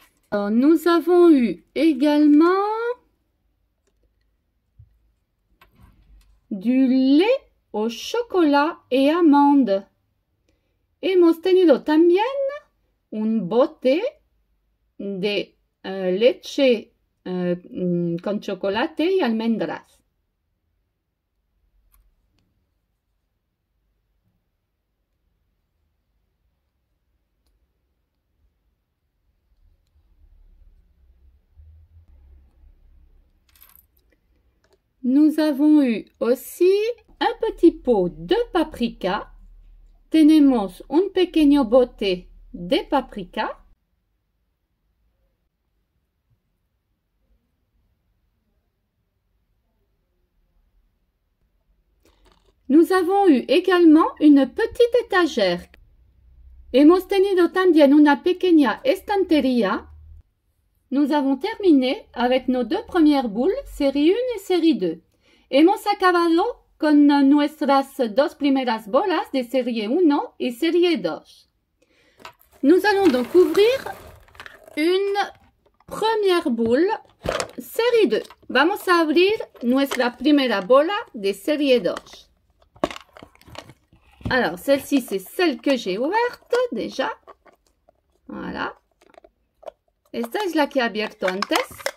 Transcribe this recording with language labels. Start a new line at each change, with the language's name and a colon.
French: Alors, nous avons eu également du lait au chocolat et amandes.
Spanish: Hemos tenido también un bote de leche con chocolate y almendras.
French: Nous avons eu aussi un petit pot de paprika.
Spanish: Tenemos un pequeño bote de paprika.
French: Nous avons eu également une petite étagère.
Spanish: Hemos tenido también una pequeña estantería.
French: Nous avons terminé avec nos 2 premières boules, série 1 et série 2.
Spanish: Hemos acabado con nuestras 2 primeras bolas de série 1 y série 2.
French: Nous allons donc ouvrir une première boule, série 2.
Spanish: Vamos a abrir nuestra primera bola de série 2.
French: Alors, celle-ci, c'est celle que j'ai ouverte déjà. Voilà.
Spanish: Esta es la que he abierto antes.